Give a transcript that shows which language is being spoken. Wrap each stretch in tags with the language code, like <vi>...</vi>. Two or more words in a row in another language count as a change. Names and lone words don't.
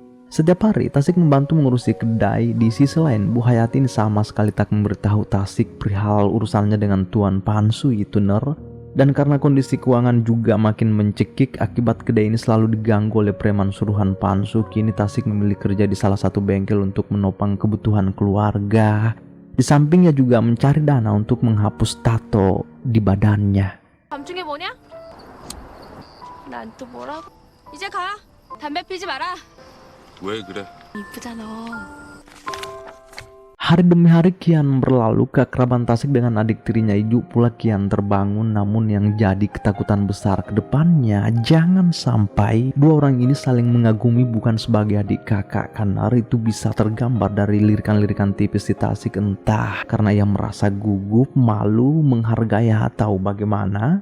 <id>Setiap hari Tasik membantu mengurusi kedai. Di sisi lain Bu Hayati ini sama sekali tak memberitahu Tasik perihal urusannya dengan Tuan Pansu itu Dan karena kondisi keuangan juga makin mencekik akibat kedai ini selalu diganggu oleh preman suruhan Pansu, kini Tasik memilih kerja di salah satu bengkel untuk menopang kebutuhan keluarga. Di sampingnya juga mencari dana untuk menghapus tato di badannya.</id> <ko>밤중에 뭐냐? 난 또 뭐라고? 이제 가. 담배 피지 마라. 왜 그래? 이쁘잖아.</ko> <id>Hari demi hari kian berlalu, keakraban Tasik dengan adik tirinya Iju pula kian terbangun. Namun yang jadi ketakutan besar ke depannya, jangan sampai dua orang ini saling mengagumi bukan sebagai adik kakak, karena itu bisa tergambar dari lirikan-lirikan tipis di Tasik, entah karena ia merasa gugup, malu, menghargai atau bagaimana.</id>